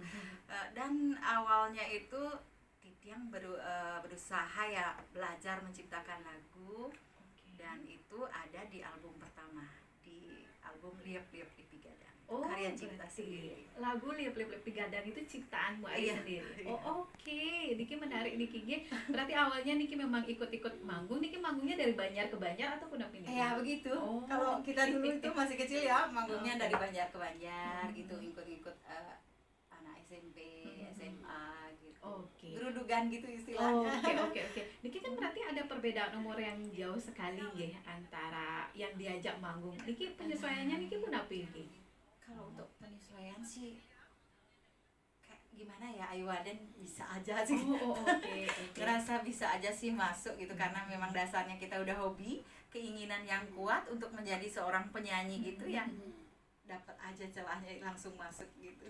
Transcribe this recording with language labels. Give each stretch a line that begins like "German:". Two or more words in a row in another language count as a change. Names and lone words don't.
Indonesian: Dan awalnya itu Tityang berusaha ya belajar menciptakan lagu, dan itu ada di album pertama, di album Liap-Liap Lipi Gadang. Karya cipta sendiri. Lagu Liap-Liap Lipi Gadang itu ciptaan Mbak Ayu sendiri. Oke. Niki menarik Niki. Berarti awalnya Niki memang ikut-ikut manggung. Niki manggungnya dari Banjar ke Banjar atau pun pindah? Ya begitu. Kalau kita dulu itu masih kecil ya, manggungnya dari Banjar ke Banjar gitu, ikut-ikut anak SMP, SMA gitu. Gerudugan gitu istilahnya. Oke. Niki kan berarti ada perbedaan umur yang jauh sekali ya antara yang diajak manggung. Niki penyesuaiannya Niki pun apa Niki? Kalau untuk penyesuaian sih kayak gimana ya, Ayu Waden bisa aja sih. Oke. Ngerasa bisa aja sih masuk gitu, karena memang dasarnya kita udah hobi, keinginan yang kuat untuk menjadi seorang penyanyi gitu ya. Dapat aja celahnya langsung masuk gitu.